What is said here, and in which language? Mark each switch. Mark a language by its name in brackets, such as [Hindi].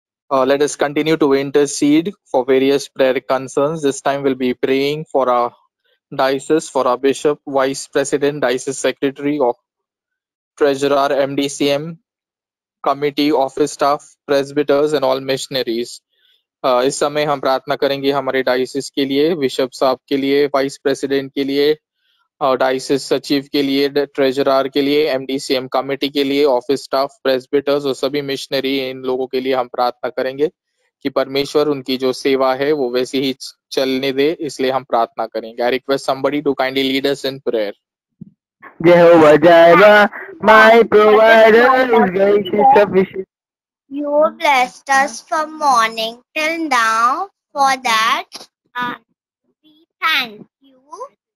[English] Let us continue to intercede for various prayer concerns. This time we'll be praying for our diocese, for our bishop, vice president, diocese secretary, or treasurer, MDCM, committee, office staff, presbyters and all missionaries. [Hindi] इस समय हम प्रार्थना करेंगे हमारे diocese के लिए, bishop साहब के लिए, वाइस प्रेसिडेंट के लिए, डायसिस सचिव के लिए, ट्रेजरर के लिए, एमडीसीएम कमेटी के लिए, ऑफिस स्टाफ, प्रेसबिटर्स और सभी मिशनरी, इन लोगों के लिए हम प्रार्थना करेंगे कि परमेश्वर उनकी जो सेवा है वो वैसी ही चलने दे, इसलिए हम प्रार्थना करेंगे. [English] I request somebody to kindly lead us in prayer. Jehovah Jireh, my provider, is gracious sufficient. You blessed us from morning till now. For that, we thank you.